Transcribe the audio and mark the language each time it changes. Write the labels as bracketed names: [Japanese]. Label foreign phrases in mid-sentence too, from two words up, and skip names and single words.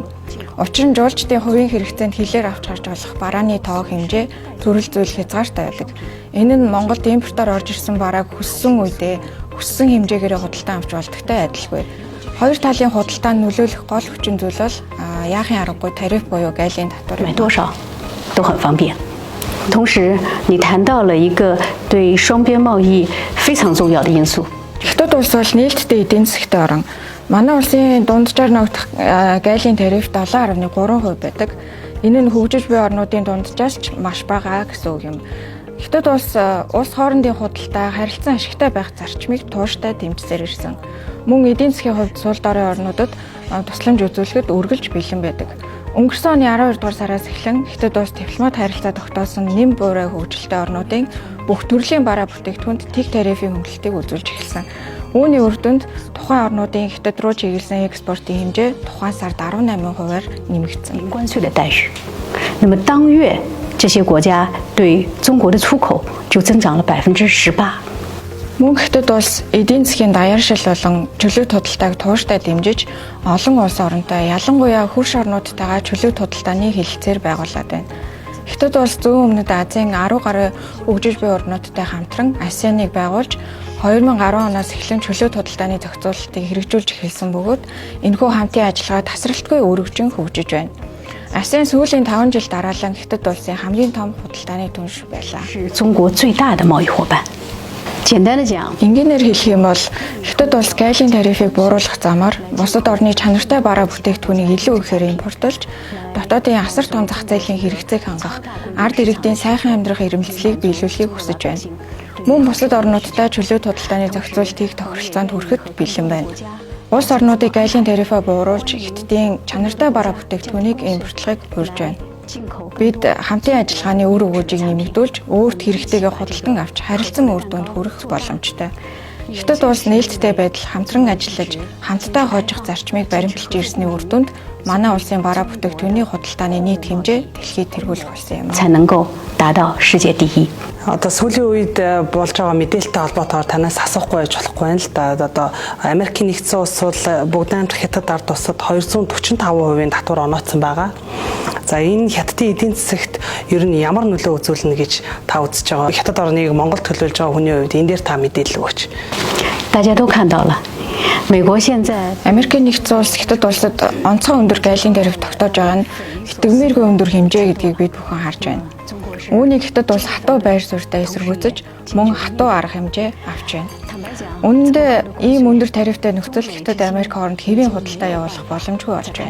[Mongolian] Учир нь жуулчдын хувийн хэрэгцээнд хилээр авч харж болох барааны тоо хэмжээ төрөл зүйл хязгаартай байдаг. Энэ нь Монголд импортоор орж ирсэн барааг хүссэн үедээ хүссэн хэмжээгээр худалдан авч болдогтой адилгүй. Хоёр талын худалдаанд нөлөөлөх гол хүчин зүйл бол яахын аргагүй тариф буюу гайлийн татвар. [Chinese] 同时，你谈到了一个对双边贸易非常重要的因素。 [Mongolian] Хятад улс бол нээлттэй эдийн засгт орн. Манай улсын дунджаар ногдох гаалийн тариф 7.3% байдаг. Энэ нь хөгжиж буй орнуудын дунджаас ч маш бага гэсэн үг юм. Хятад улс хоорондын худалдаа, харилцан ашигтай байх зарчмыг тууштай дэмжсээр ирсэн. Мөн эдийн засгийн хувьд сул дорой орнуудад тусламж үзүүлэхэд үргэлж бэлэн байдаг. Өнгөрсөн оны 12 дугаар сараас эхлэн Хятад улс дипломат харилцаа тогтоосон нэм буурай хөгжилтэй орнуудын бүх төрлийн бараа бүтээгдэхүүнд тэг тарифын хөнгөлөлтийг үзүүлж эхэлсэн. Үүний үр дүнд тухайн орнуудын Хятад руу чиглэсэн экспортын хэмжээ тухайн сард 18%-аар нэмэгдсэн. [Chinese] 关税的待遇。那么当月这些国家对中国的出口就增长了18%。 [Mongolian] Мөн Хятад улс эдийн засгийн даяаршил болон чөлөөт худалдааг тууштай дэмжиж олон улс оронтой ялангуяа хөрш орнуудтайгаа чөлөөт худалдааны хэлэлцээр байгуулад байна. Хятад улс зүүн өмнөд Азийн 10 гаруй хөгжиж буй орнуудтай хамтран ASEAN-ыг байгуулж 2010 оноос эхлэн чөлөөт худалдааны зохицуулалтыг хэрэгжүүлж эхэлсэн бөгөөд энэхүү хамтын ажиллагаа тасралтгүй өргөжин хөгжиж байна. ASEAN сүүлийн 5 жил дараалан Хятад улсын хамгийн том худалдааны түнш байлаа. [Chinese] 是中国最大的贸易伙伴。简单的讲， [Mongolian] Энгийнээр хэлэх юм бол Хятад улс гаалийн тарифыг бууруулах замаар бусад орны чанартай бараа бүтээгдэхүүнийг илүү ихээр импортлж, дотоодын асар том зах зээлийн хэрэгцээг хангах, ард иргэдийн сайхан амьдрах эрмэлзлийг биелүүлэхийг хүсэж байна. Мөн бусад орнуудтай чөлөөт худалдааны зохицуултыг тохиролцоонд хүрэхэд бэлэн байна. Улс орнуудыг гаалийн тарифаа бууруулж, Хятадын чанартай бараа бүтээгдэхүүнийг импортлохыг урьж байна. Бид хамтын ажиллагааны үр өгөөжийг нэмэгдүүлж, өөрт хэрэгтэйгээ худалдан авч харилцан үр дүнд хүрэх боломжтой. Хятад улс нээлттэй байдал хамтран ажиллаж, хамтдаа хожих зарчмыг баримталж ирсний үр дүнд манай улсын бараа бүтээгдэхүүний худалдааны нийт хэмжээ дэлхийд тэргүүлэх болсон юм. [Chinese] 才能够达到世界第一。 [Mongolian] Одоо сүүлийн үед болж байгаа мэдээлэлтэй холбоотойгоор танаас асуухгүй байж болохгүй байна л да. Одоо Америкийн нэгдсэн улс бол бүгд амт Хятад ард улсад 245% татвар онооцсон байгаа. За энэ Хятадын эдийн засагт ер нь ямар нөлөө үзүүлнэ гэж та үзэж байгаа? Хятад орныг Монголд төлөөлж байгаа хүний хувьд энэ дээр та мэдээлэл өгөөч. [Chinese] 大家都看到了，美国现在 [Mongolian] Америкийн нэгдсэн улс Хятад улсад онцгой өндөр гаалийн тариф тогтоож байгаа нь итгэмээргүй өндөр хэмжээ гэдгийг бид бүхэн харж байна. Үүнийг Хятад улс хатуу байр суурьтай эсэргүүцэж мөн хатуу арга хэмжээ авч байна. Үүнд ийм өндөр тарифтай нөхцөл Хятад Америк хооронд хэвийн худалдаа явуулах боломжгүй болж байна.